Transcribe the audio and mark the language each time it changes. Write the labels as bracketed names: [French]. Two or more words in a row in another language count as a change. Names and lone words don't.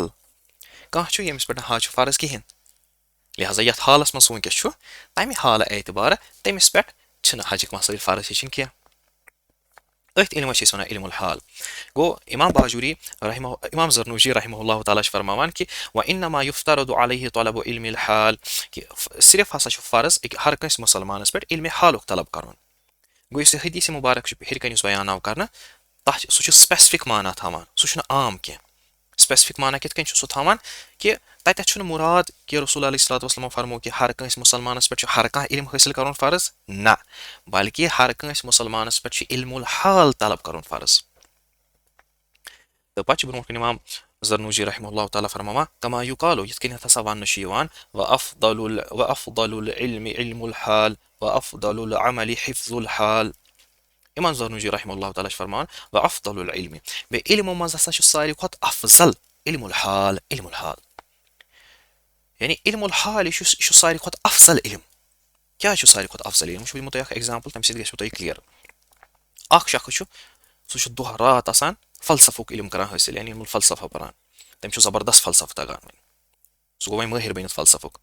[Kashmiri] کانٛہہ چھُ ییٚمِس پٮ۪ٹھ نہٕ حج چھُ فرض کِہینۍ لہذا یَتھ حالس منٛز سُہ وٕنکیٚس چھُ تَمہِ حالہٕ اعتبارٕ تٔمِس پٮ۪ٹھ چھِنہٕ حجٕکۍ مسٲیِل فرض ہیٚچھِنۍ کینٛہہ. أتھۍ علمس چھِ أسۍ وَنان [Arabic] علم الحال. [Kashmiri] گوٚو امام زرنوجی [Arabic] رحمہ اللہ تعالیٰ [Kashmiri] چھِ فرماوان کہِ [Arabic] وَإِنَّمَا يُفْتَرَضُ عَلَيْهِ طَلَبُ عِلْمِ الْحَال [Kashmiri] کہِ صرف ہسا چھُ فرض ہر کٲنٛسہِ مُسلمانس پٮ۪ٹھ علمِ حالُک طلب کَرُن. گوٚو یُس یہِ حدیٖث مُبارک چھُ ہیٚرِ کَنۍ یُس بیان آو کرنہٕ تَتھ سُہ چھُ سُپیسفِک معنا تھاوان سُہ چھُنہٕ عام کینٛہہ. سُپیسفِک معنا کِتھ کٔنۍ چھُ سُہ تھاوان کہِ تَتٮ۪تھ چھُنہٕ مُراد کہِ رسول [Arabic] علیہ الصلوۃ والسلامو [Kashmiri] فرمو کہِ ہر کٲنٛسہِ مُسلمانس پٮ۪ٹھ چھُ ہر کانٛہہ علم حٲصِل کرُن فرض نہ بلکہِ ہر کٲنٛسہِ مُسلمانس پٮ۪ٹھ چھُ [Arabic] علم الحال [Kashmiri] طلب کرُن فرض. تہٕ پتہٕ چھُ برونٛٹھ کُن اِمام زرنوجی [Arabic] رحمہ اللہ تعالیٰ [Kashmiri] فرماوان [Arabic] کما یُقالو [Kashmiri] یِتھ کٔنٮ۪تھ ہسا وَننہٕ چھُ یِوان [Arabic] وَأَفْضَلُ الْعِلْمِ عِلْمُ الْحال وَأَفْضَلُ الْعَمَلِ حِفْظُ الْحال. [Kashmiri] اِمام زرنوجی [Arabic] رحمہ اللہ تعالیٰ [Kashmiri] چھُ فرماوان [Arabic] وَأَفْضَلُ الْعِلْمِ [Kashmiri] بیٚیہِ علمو منٛز ہسا چھُ ساروی کھۄتہٕ افضل [Arabic] علم الحال. [Kashmiri] یعنی [Arabic] علم الحال [Kashmiri] یہِ چھُ ساروی کھۄتہٕ افضل علم. کیٛازِ چھُ ساروی کھۄتہٕ افضل علم؟ وٕچھو بہٕ دِمو تۄہہِ اکھ ایٚگزامپٕل تَمہِ سۭتۍ گژھِوٕ تۄہہِ کٕلیر. اکھ شخص چھُ سُہ چھُ دۄہ راتھ آسان فلسفُک علم کران حٲصِل یعنی فلسفہ پران تٔمِس چھُ زبردست فلسفہٕ تگان وۄنۍ سُہ گوٚو وۄنۍ مٲہِر بٔنِتھ فلسفُک.